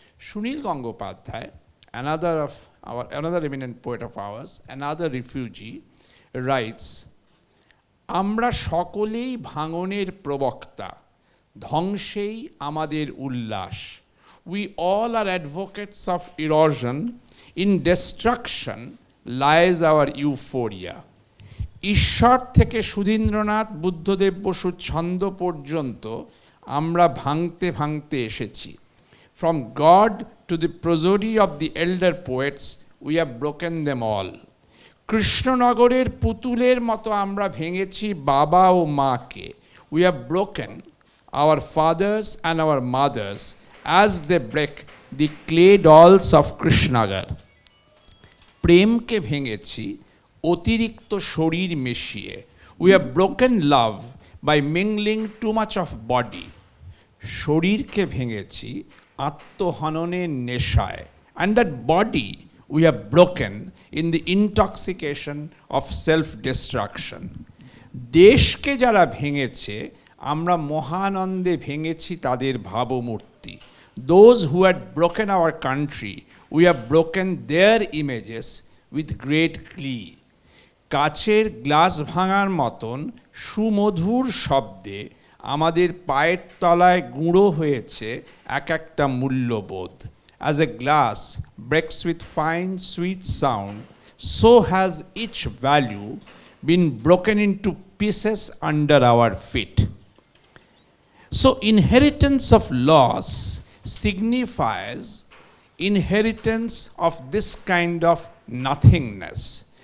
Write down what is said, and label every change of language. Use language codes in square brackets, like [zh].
[en] Sunil Gangopadhyay, another eminent poet of ours, another refugee, writes, [bn] Amra shokolei bhangoner probokta, dhongshei amader ullas. [en] We all are advocates of erosion. In destruction lies our euphoria. [bn] ঈশ্বর থেকে সুধীন্দ্রনাথ বুদ্ধদেব বসুর ছন্দ পর্যন্ত আমরা ভাঙতে ভাঙতে এসেছি। [en] From God to the prosody of the elder poets, we have broken them all. [bn] কৃষ্ণনগরের পুতুলের মতো আমরা ভেঙেছি বাবা ও মাকে. [en] We have broken our fathers and our mothers as they break the clay dolls of Krishnagar. [bn] প্রেমকে ভেঙেছি অতিরিক্ত শরীর মিশিয়ে. [en] We have broken love by mingling too much of body. [bn] শরীরকে ভেঙেছি আত্মহননের নেশায়. [en] And that body we have broken in the intoxication of self-destruction. [bn] দেশকে যারা ভেঙেছে আমরা মহানন্দে ভেঙেছি তাদের ভাবমূর্তি. [en] Those who had broken our country, we have broken their images with great glee. [bn] কাচের glass ভাঙার মতন সুমধুর শব্দে আমাদের পায়ের তলায় গুঁড়ো হয়েছে এক একটা মূল্যবোধ. [en] As a glass breaks with fine sweet sound, so has each value been broken into pieces under our feet. So inheritance of loss signifies inheritance of this kind of nothingness.